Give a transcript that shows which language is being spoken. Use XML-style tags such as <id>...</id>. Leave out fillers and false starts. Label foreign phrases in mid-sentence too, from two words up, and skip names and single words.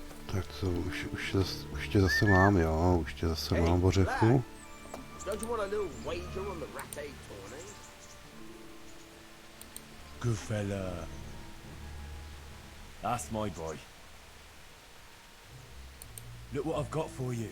<cs>Tak to už tě zase mám, jo, už tě zase mám, Bořechu.</cs> <en>Don't you want a little wager on the ratte tourney? Good fella. That's my boy. Look what I've got for you.</en>